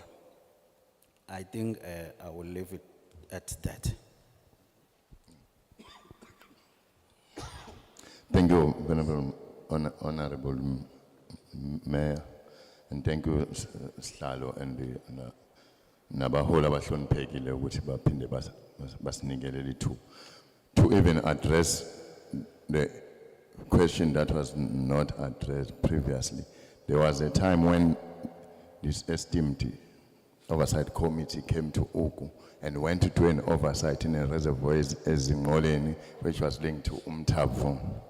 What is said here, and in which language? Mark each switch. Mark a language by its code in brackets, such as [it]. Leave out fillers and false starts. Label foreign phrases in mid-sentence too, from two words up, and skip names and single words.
[en] I think I will leave it at that. Thank you, Venerable Honorable Mayor, and thank you, Slalo, and the [zu] Nabahola Bahloniphekile ukuthi baphinde basinikele lithuba [en] to even address the question that was not addressed previously. There was a time when this esteemed oversight committee came to Oku and went to do an oversight in a reservoir as in Ngoleni, which was linked to Umtapho.